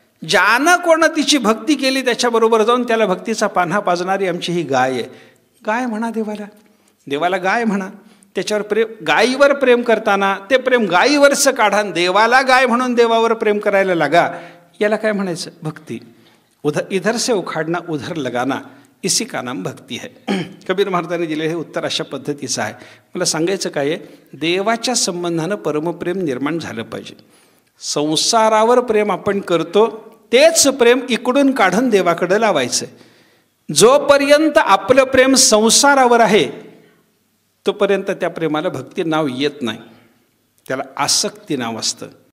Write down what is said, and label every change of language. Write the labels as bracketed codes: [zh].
[mr] ज्यानं कोणं तिची भक्ती केली त्याच्याबरोबर जाऊन त्याला भक्तीचा पान्हा पाजणारी आमची ही गाय आहे. गाय म्हणा देवाला गाय म्हणा. त्याच्यावर प्रेम, गायीवर प्रेम करताना ते प्रेम गायीवरचं काढा. देवाला गाय म्हणून देवावर प्रेम करायला लागा. याला काय म्हणायचं? भक्ती. [hi] इधर से उखाडना उधर लगाना, इसी का नाम भक्ती है. [mr] कबीर महाराजांनी दिलेलं हे उत्तर अशा पद्धतीचं आहे. मला सांगायचं काय आहे, देवाच्या संबंधानं परमप्रेम निर्माण झालं पाहिजे. संसारावर प्रेम आपण करतो तेच प्रेम इकडून काढून देवाकडे लावायचं. जोपर्यंत आपलं प्रेम संसारावर आहे तोपर्यंत त्या प्रेमाला भक्ती नाव येत नाही, त्याला आसक्ती नाव असतं.